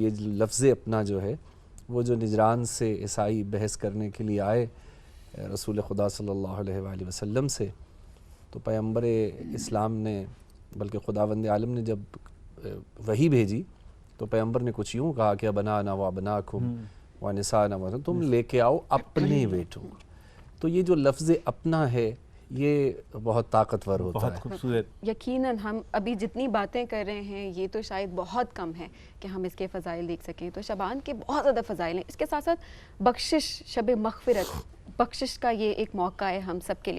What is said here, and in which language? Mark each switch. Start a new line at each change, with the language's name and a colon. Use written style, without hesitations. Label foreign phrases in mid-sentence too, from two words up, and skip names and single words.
Urdu: یہ لفظ اپنا جو ہے وہ جو نجران سے عیسائی بحث کرنے کے لیے آئے رسول خدا
Arabic: صلی اللہ علیہ وآلہ وسلم
Urdu: سے، تو پیغمبر اسلام نے بلکہ خداوند عالم نے جب وحی بھیجی تو پیغمبر نے کچھ یوں کہا کہ
Arabic: ابنانا و ابناکم و نسانا و،
Urdu: تم لے کے آؤ اپنے بیٹوں۔ تو یہ جو لفظ اپنا ہے یہ بہت طاقتور ہوتا ہے، بہت خوبصورت۔ یقیناً ہم ابھی جتنی باتیں کر رہے ہیں یہ تو شاید بہت کم ہے کہ ہم اس کے فضائل دیکھ سکیں، تو شعبان کے بہت زیادہ فضائل ہیں۔ اس کے ساتھ ساتھ بخشش، شب مغفرت، بخشش کا یہ ایک موقع ہے ہم سب کے لیے۔